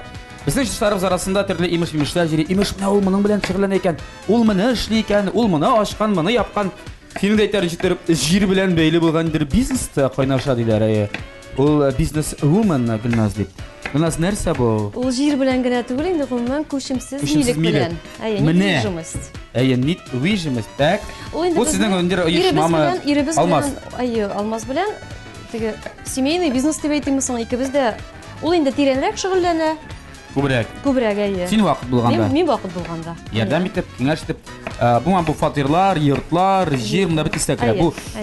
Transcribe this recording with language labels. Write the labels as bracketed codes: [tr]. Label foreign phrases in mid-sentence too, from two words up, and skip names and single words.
[tt] Безнең җырчыларыбыз арасында төрле имеш-мимешләр җыри. Имеш менә ул моның белән шөгыльләнә икән. Ул моны эшли икән, ул моны ачкан, моны япкан. Синең дә әйтәрлек җир белән бәйле булгандыр бизнеста кайнаша диләр. Ул [en] business woman [tt] Гөлназ дип. Гөлназ нәрсә бу? Ул җир белән генә түгел инде, гомумән күчемсез милек белән. [ru] Недвижимость. Недвижимость. Так. [tt] Ул инде Бу сезнең өндер оешмамы? Алмаз. Алмаз белән теге [ru] семейный бизнес [tt] дип әйтимме соң, икебез дә ул инде тирәнрәк шөгыльләнә. Күбрәк. Син вакыт булганда. Мин вакыт булганда. Ярдәм итеп, киңәш итеп, бу фатирлар, йортлар, җир монда бит истәкләр.